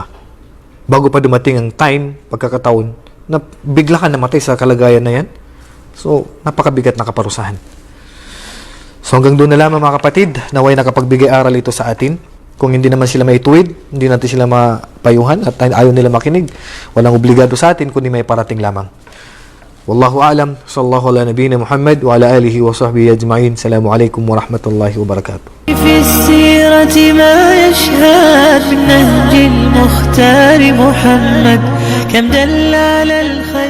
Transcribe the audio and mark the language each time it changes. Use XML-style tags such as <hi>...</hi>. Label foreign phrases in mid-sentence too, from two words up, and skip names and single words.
<tl>Bago pa dumating ang time, pagkakataon, na bigla ka namatay sa kalagayan na yan. So, napakabigat na kaparusahan. So hanggang doon na lamang mga kapatid, naway nakapagbigay aral ito sa atin. Kung hindi naman sila maituwid, hindi natin sila mapayuhan at ayaw nila makinig, walang obligado sa atin kundi may parating lamang.</tl> <ar>والله أعلم صلى الله على نبينا محمد وعلى آله وصحبه أجمعين. السلام عليكم ورحمة الله وبركاته. في السيرة ما يشهد من نهج المختار محمد كم دل على</ar>